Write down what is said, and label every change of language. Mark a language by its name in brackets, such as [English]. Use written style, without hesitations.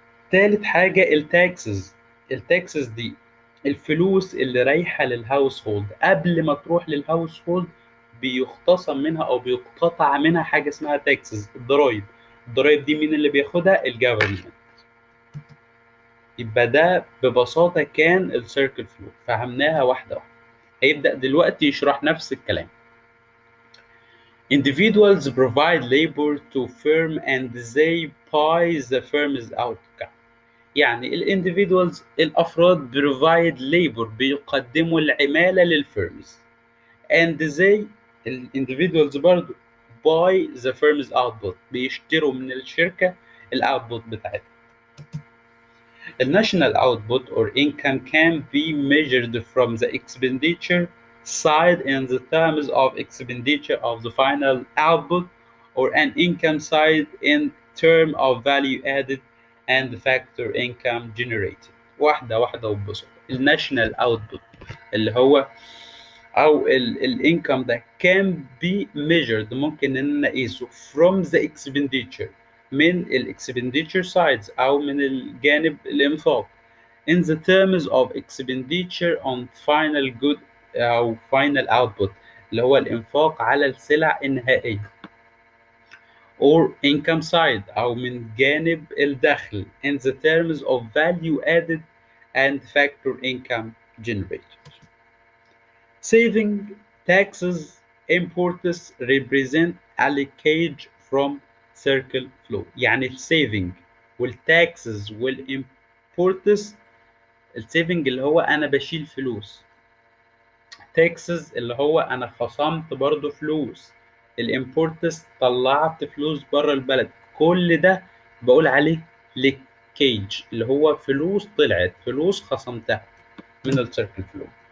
[Arabic] تالت حاجة التاكسز دي الفلوس اللي رايحة للهاوس هولد، قبل ما تروح للهاوس هولد بيختصم منها او بيقتطع منها حاجة اسمها تاكسز، الضرايب دي مين اللي بياخدها؟ الجفرمنت. يبقى ده ببساطة كان السيركل فلو، فهمناها واحدة واحدة. هيبدأ دلوقتي يشرح نفس الكلام. [English] Individuals provide labor to firm and they buy the firm's outcome. [Arabic] يعني الانديفيدوالز الافراد [English] provide labor [Arabic] بيقدموا العماله للفيرمز، [English] and they [Arabic] الانديفيدوالز برضو [English] buy the firm's output [Arabic] بيشتروا من الشركه الاوتبوت بتاعتها. [English] الناشونال output or income can be measured from the expenditure side in the terms of expenditure of the final output, or an income side in term of value added and factor income generated. [Arabic] واحدة واحدة وببساطة. الناشونال اوتبوت اللي هو او الانكم ده [English] can be measured، [Arabic] ممكن ان نقيسه [English] from the expenditure، [Arabic] من الاكسبنديتشر sides او من الجانب الانفاق، [English] in the terms of expenditure on final good [Arabic] او [English] final output [Arabic] اللي هو الانفاق على السلع النهائية، [English] or income side [Arabic] أو من جانب الدخل [English] in the terms of value added and factor income generated. Saving, taxes, imports represent a leakage from circle flow. [Arabic] يعني السيفنج والتاكسز والimports، السيفنج اللي هو أنا بشيل فلوس، تاكسز اللي هو انا خصمت برضو فلوس، الامبورتس طلعت فلوس بره البلد، كل ده بقول عليه ليكيج اللي هو فلوس طلعت، فلوس خصمتها من السيركل فلو.